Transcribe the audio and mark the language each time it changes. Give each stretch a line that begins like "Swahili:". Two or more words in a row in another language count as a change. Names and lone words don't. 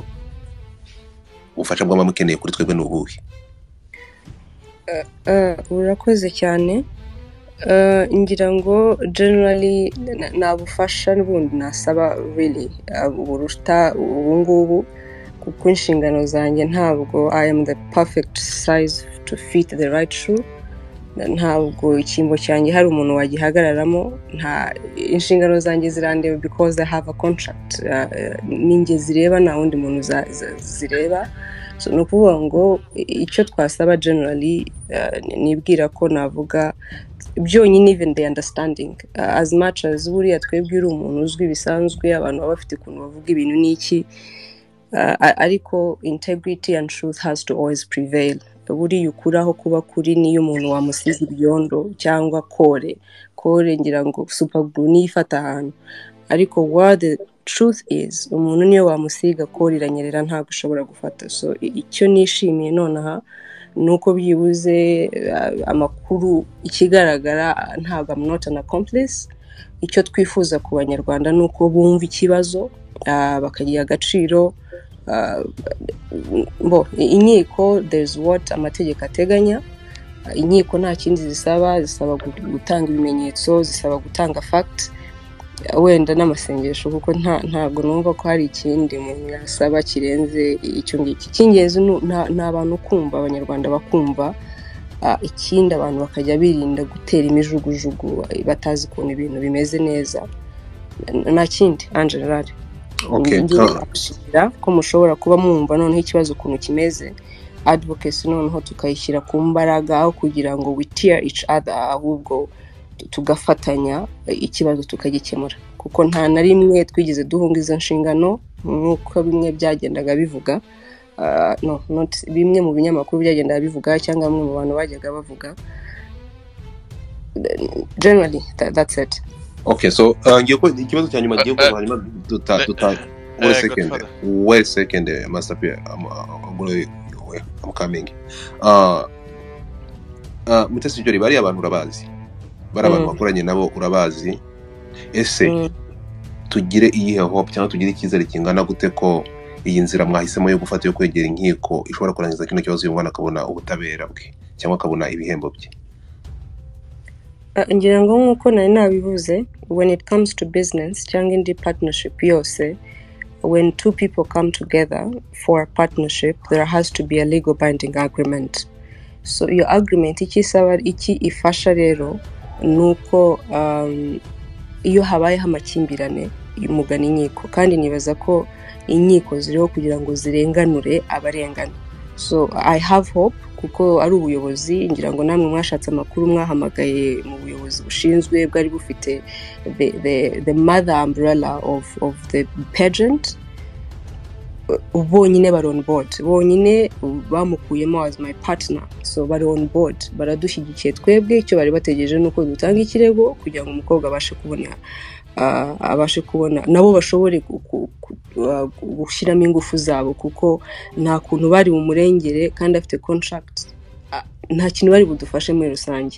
Kinyarwanda: Ubufasha bw'abamukeneye kuri twebwe n'ubuhe? Urakoze cyane. Ngira ngo generally nabufasha n'ubundi nasaba really uburuta ubungubu, kuko inshingano zanjye ntabwo
English: I am the perfect size to fit the right shoe.
Kinyarwanda: Ntabwo icyimbo cyanjye hari umuntu wagihagararamo. Nta inshingano zanjye zirandeba
English: because I have a contract.
Kinyarwanda: Ninjye zireba nta wundi muntu zireba. So no kuvuga ngo icyo twasaba generally nibwira ko navuga byonyine
English: even the understanding as much as
Kinyarwanda: buriya twebwe uri umuntu uzwi bisanzwe, abantu baba bafite ukuntu bavuga ibintu n'iki, ariko
English: integrity and truth has to always prevail.
Kinyarwanda: Buriya ukuraho kuba kuri niyo umuntu wamusize ibyondo cyangwa kore ngira ngo
English: super glue
Kinyarwanda: nifata ahantu, ariko
English: what the truth is
Kinyarwanda: umuntu niyo wamusiga kore iranyerera ntabwo ushobora gufata. So icyo nishimiye nonaha nuko byibuze amakuru ikigaragara ntabwo
English: I'm not an accomplice.
Kinyarwanda: Icyo twifuza ku banyarwanda nuko bumva ikibazo bakagira agaciro. Inkiko
English: there's what
Kinyarwanda: amategeko ateganya. Inkiko nta kindi zisaba gutanga ibimenyetso, zisaba gutanga fact, wenda n'amasengesho, kuko ntabwo numva ko hari ikindi umuntu yasaba kirenze icyo ngiki. Cy'ingenzi n'abantu kumva, abanyarwanda bakumva, ikindi abantu bakajya birinda gutera imijugujugu batazi ukuntu ibintu bimeze neza. Nta kindi Angela. Okay, ko mushobora kuba mwumva noneho ikibazo ukuntu kimeze, advocacy noneho tukayishyira ku mbaraga aho kugira ngo
English: we tear each other,
Kinyarwanda: ahubwo tugafatanya ikibazo tukagikemura, kuko nta na rimwe twigeze duhunga izo nshingano nk'uko bimwe byagendaga bivuga.
English: No, not
Kinyarwanda: bimwe mu binyamakuru byagendaga bivuga cyangwa bamwe mu bantu bajyaga bavuga.
English: Generally that's it.
Kinyarwanda: Okay, so ngiye ko ikibazo cyanyuma giye ko hanyuma
English: wait second Master P, I'm coming.
Kinyarwanda: Mutesi Jolly, bari abantu urabazi, bari abantu bakoranye nabo urabazi. Ese tugire iyihe hope cyangwa tugire icyizere kingana gute ko iyi nzira mwahisemo yo gufata yo kwegera inkiko ishobora kurangiza kino kibazo uyu mwana akabona ubutabera bwe cyangwa akabona ibihembo bye? Ngira ngo nkuko nari nabivuze,
English: when it comes to business
Kinyarwanda: cyangwa indi
English: partnership yose, when two people come together for a partnership, there has to be a legal binding agreement. So your agreement
Kinyarwanda: iki ifasha rero nuko iyo habaye amakimbirane umugana inkiko, kandi nibaza ko inkiko ziriho kugira ngo zirenganure abarengana.
English: So I have hope,
Kinyarwanda: kuko ari ubuyobozi, ngira ngo namwe mwashatse amakuru mwahamagaye mu buyobozi bushinzwe bwari bufite
English: the mother umbrella of the pageant.
Kinyarwanda: Bonyine bari
English: on board,
Kinyarwanda: bonyine bamukuyemo
English: as my partner,
Kinyarwanda: so bari
English: on board,
Kinyarwanda: baradushyigikiye twebwe. Icyo bari bategereje nuko dutanga ikirego kugira ngo umukobwa abashe kubona nabo bashobore gushyiramo ingufu zabo, kuko nta kuntu bari mu murengere kandi afite contract, nta kintu bari budufashe muri rusange.